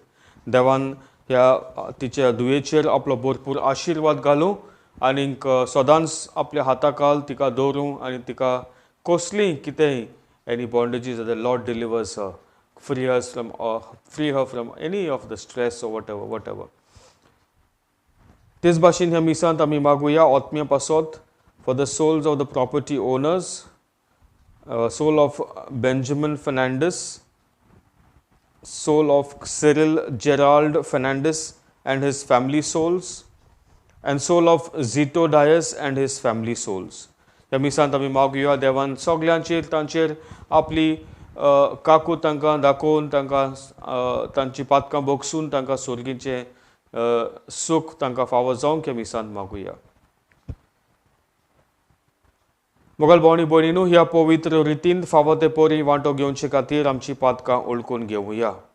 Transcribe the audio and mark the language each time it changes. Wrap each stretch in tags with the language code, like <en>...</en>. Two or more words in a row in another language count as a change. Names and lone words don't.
<kok>देवान ह्या तिच्या दुयेचेर आपलो भरपूर आशिर्वाद घालूं आनीक सदांच आपल्या हाताखाल तिका दवरूं आनी तिका कसलीय कितेंय</kok> <en>any bondages the Lord delivers her free her from any of the stress or whatever.</en> <kok>तेच भाशेन ह्या मिसांत आमी मागुया आत्म्या पासत</kok> <en>for the souls of the property owners, soul of Benjamin Fernandes, soul of Cyril Gerald Fernandez and his family souls, and soul of Zito Dias and his family souls.</en> <kok>ह्या मिसांत आमी मागुया देवान सगल्यांचेर तांचेर आपली काकू तांकां दाखोवन तांकां तांची पातकां बोगसून तांकां सोर्गीचें सूख तांकां फावो जावंक ह्या मिसांत मागुया. मोगल भोवणी भयणीनो, ह्या पवित्र रितीन फावो ते पोरी वांटो घेवचे खातीर आमची पातकां ओळखून घेवया.</kok>